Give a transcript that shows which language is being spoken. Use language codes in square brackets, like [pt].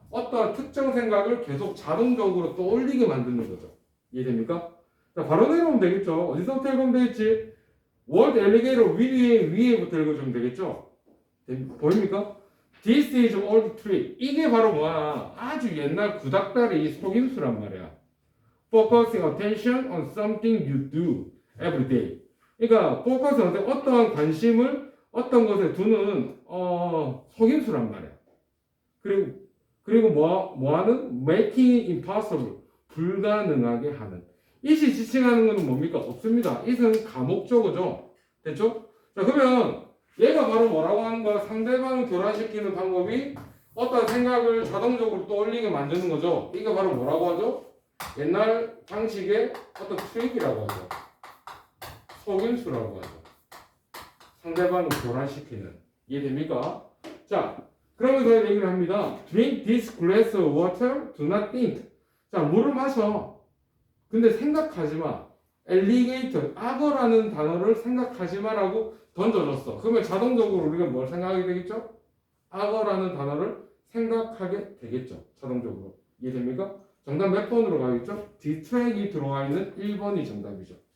[ko] 어떠한 특정 생각을 계속 자동적으로 떠올리게 만드는 거죠. 이해됩니까? 자, 바로 내려오면 되겠죠. 어디서부터 읽으면 되겠지? 월드 엘리게이터 위에부터 읽어주면 되겠죠. 보입니까? [en] This is old trick. [ko] 이게 바로 뭐야? 아주 옛날 구닥다리 속임수란 말이야. [en] Focusing attention on something you do every day. [ko] 그러니까 focusing 어떠한 관심을 어떤 것에 두는 속임수란 말이야. 그리고 뭐하는? [en] Making impossible. [ko] 불가능하게 하는. it이 지칭하는 것은 뭡니까? 없습니다. it은 가목적어죠. 됐죠? 자, 그러면 얘가 바로 뭐라고 하는 거야? 상대방을 교란시키는 방법이 어떤 생각을 자동적으로 떠올리게 만드는 거죠. 이게 바로 뭐라고 하죠? 옛날 방식의 어떤 트릭이라고 하죠. 속임수라고 하죠. 상대방을 교란시키는. 이해됩니까? 자, 그러면서 얘기를 합니다. [en] Drink this glass of water, do not think. [ko] 자, 물을 마셔. 근데 생각하지 마. 엘리게이터, 악어라는 단어를 생각하지 마라고 던져줬어. 그러면 자동적으로 우리가 뭘 생각하게 되겠죠? 악어라는 단어를 생각하게 되겠죠. 자동적으로. 이해됩니까? 정답 몇 번으로 가겠죠? 디트랙이 들어와 있는 1번이 정답이죠.